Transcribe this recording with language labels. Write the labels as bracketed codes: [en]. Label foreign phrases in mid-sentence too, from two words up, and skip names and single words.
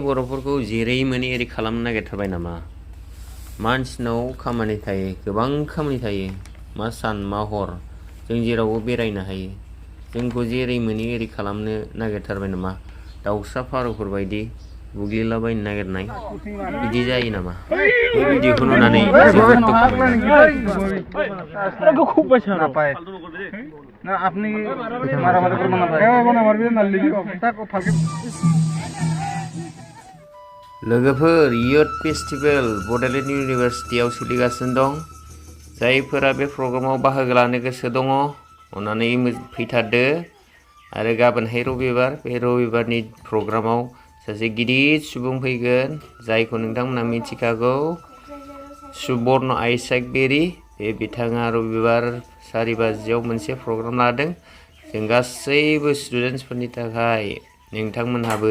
[brx] बर'फोरखौ जेरै मोनै एरै खालामनो नागिरथारबाय नामा मानसिनाव खामानि थायो गोबां खामानि थायो मा सान मा हर जों जेरावबो बेरायनो हायो जोंखौ जेरै मोनै एरै खालामनो नागिरथारबाय नामा दाउसा फारौफोर बायदि बुग्लिलाबायनो नागिरनाय बिदि जायो नामा बे भिडिअखौ नुनानै जोबोद दुखु मोनदां [bn] না আপনি মারামারি করবেন না ভাই মারবেন না লিখি তাকো ফালকে [brx] लोगोफोर [en] youth festival [brx] बड'लेण्ड इउनिभार्सिटियाव सोलिगासिनो दं जायफोरा बे प्रग्रामाव बाहागो लानो गोसो दङ अन्नानै फैथारदो आरो गाबोनहाय रबिबार बे रबिबारनि प्रग्रामाव सासे गिदिर सुबुं फैगोन जायखौ नोंथांमोना मिथिखागौ सुबर्ण आइसाक बारि बे बिथाङा रबिबार 4 बाजियाव मोनसे प्रग्राम लादों जों गासैबो स्टुडेन्टसफोरनि थाखाय नोंथांमोनहाबो